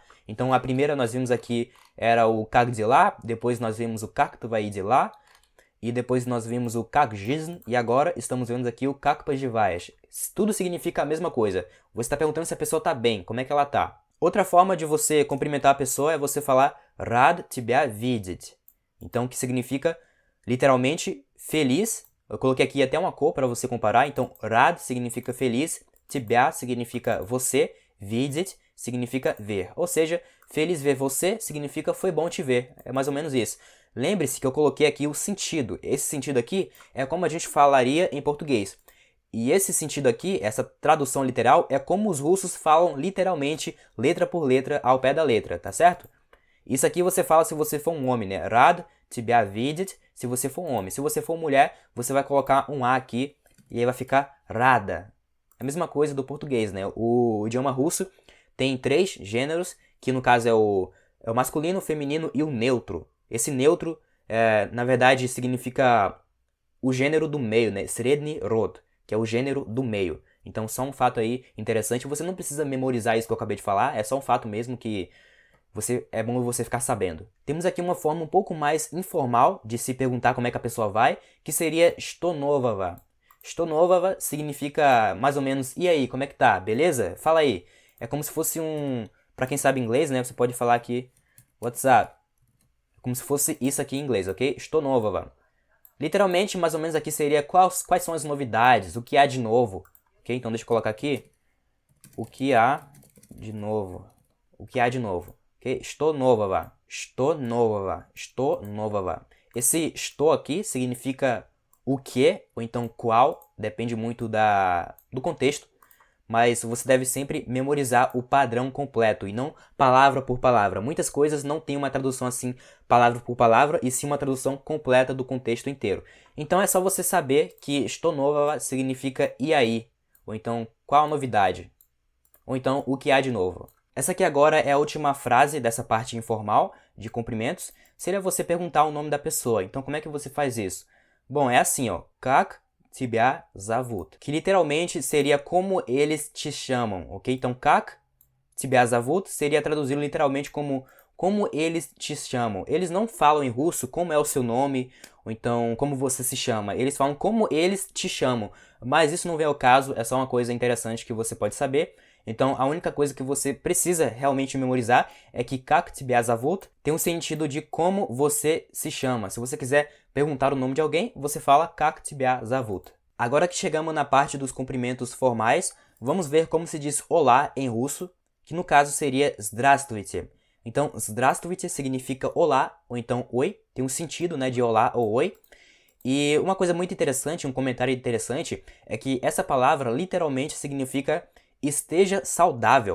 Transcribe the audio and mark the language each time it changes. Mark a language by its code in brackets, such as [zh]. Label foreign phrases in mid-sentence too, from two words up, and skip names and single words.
[pt] Então, a primeira nós vimos aqui era o [ru] как дела, [pt] depois nós vimos o [ru] как твои дела, [pt] e depois nós vimos o [ru] как жизнь, [pt] e agora estamos vendo aqui o [ru] как поживаешь. [pt] Tudo significa a mesma coisa. Você está perguntando se a pessoa está bem, como é que ela está. Outra forma de você cumprimentar a pessoa é você falar [ru] рад тебя видеть. [pt] Então, que significa literalmente feliz. Eu coloquei aqui até uma cor para você comparar. Então, rad significa feliz, тебя significa você, видеть significa ver. Ou seja, feliz ver você significa foi bom te ver. É mais ou menos isso. Lembre-se que eu coloquei aqui o sentido. Esse sentido aqui é como a gente falaria em português. E esse sentido aqui, essa tradução literal, é como os russos falam literalmente, letra por letra, ao pé da letra, tá certo? Isso aqui você fala se você for um homem, né? [ru] рад тебя видеть, [pt] se você for um homem. Se você for mulher, você vai colocar um A aqui e aí vai ficar rada. É a mesma coisa do português, né? O idioma russo tem 3 gêneros, que no caso é o masculino, o feminino e o neutro. Esse neutro, na verdade, significa o gênero do meio, né? [ru] средний род, [pt] que é o gênero do meio. Então, só um fato aí interessante. Você não precisa memorizar isso que eu acabei de falar, é só um fato mesmo que é bom você ficar sabendo. Temos aqui uma forma um pouco mais informal de se perguntar como é que a pessoa vai, que seria [ru] что нового. Что нового [pt] significa mais ou menos, e aí, como é que tá? Beleza? Fala aí. É como se fosse pra quem sabe inglês, né? Você pode falar aqui, [en] what's up? [pt] Como se fosse isso aqui em inglês, ok? [ru] Что нового. [pt] Literalmente, mais ou menos aqui seria quais são as novidades, o que há de novo. Ok? Então deixa eu colocar aqui. O que há de novo. O que há de novo. [ru] Ok? Что нового. Что нового. Что нового. [pt] Esse что aqui significa o que, ou então qual, depende muito do contexto. Mas você deve sempre memorizar o padrão completo e não palavra por palavra. Muitas coisas não têm uma tradução assim, palavra por palavra, e sim uma tradução completa do contexto inteiro. Então é só você saber que [ru] что нового [pt] significa e aí, ou então qual a novidade, ou então o que há de novo. Essa aqui agora é a última frase dessa parte informal de cumprimentos. Seria você perguntar o nome da pessoa. Então, como é que você faz isso? Bom, é assim, ó. [ru] Как тебя зовут? [pt] Que literalmente seria como eles te chamam, ok? Então, [ru] как тебя зовут [pt] seria traduzido literalmente como eles te chamam. Eles não falam em russo como é o seu nome, ou então como você se chama. Eles falam como eles te chamam. Mas isso não vem ao caso, é só uma coisa interessante que você pode saber. Então, a única coisa que você precisa realmente memorizar é que [ru] как тебя зовут [pt] tem um sentido de como você se chama. Se você quiser perguntar o nome de alguém, você fala [ru] как тебя зовут. [pt] Agora que chegamos na parte dos cumprimentos formais, vamos ver como se diz olá em russo, que no caso seria здравствуйте. Então, здравствуйте significa olá, ou então oi, tem um sentido, né, de olá ou oi. E uma coisa muito interessante, um comentário interessante, é que essa palavra literalmente significa esteja saudável.